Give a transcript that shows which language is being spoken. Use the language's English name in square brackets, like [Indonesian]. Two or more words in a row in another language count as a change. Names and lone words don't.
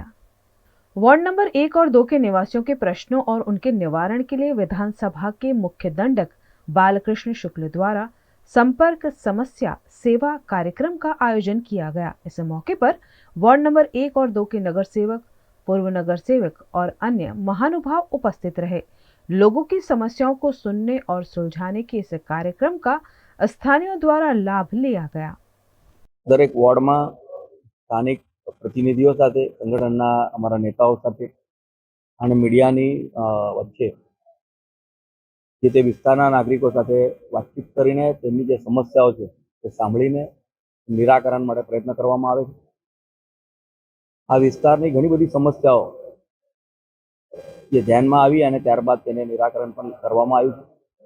[Hindi] वार्ड नंबर 1 और 2 के निवासियों के प्रश्नों और उनके निवारण के लिए विधानसभा के मुख्य दंडक बालकृष्ण शुक्ल द्वारा संपर्क समस्या सेवा कार्यक्रम का आयोजन किया गया। इस मौके पर वार्ड नंबर 1 और 2 के नगर सेवक, पूर्व नगर सेवक और अन्य महानुभाव उपस्थित रहे। लोगों की समस्याओं को सुनने और सुलझाने के इस कार्यक्रम का स्थानीयों द्वारा लाभ लिया गया। [Gujarati] દરેક વૉર્ડ માં સ્થાનિક પ્રતિનિધિઓ સાથે, સંગઠનના અમારા નેતાઓ સાથે અને મીડિયાની વચ્ચે જે તે વિસ્તારના નાગરિકો સાથે વાતચીત કરીને તેમની જે સમસ્યાઓ છે તે સાંભળીને નિરાકરણ માટે પ્રયત્ન કરવામાં આવે છે। આ વિસ્તારની ઘણી બધી સમસ્યાઓ જે ધ્યાનમાં આવી અને ત્યારબાદ તેને નિરાકરણ પણ કરવામાં આવ્યું છે।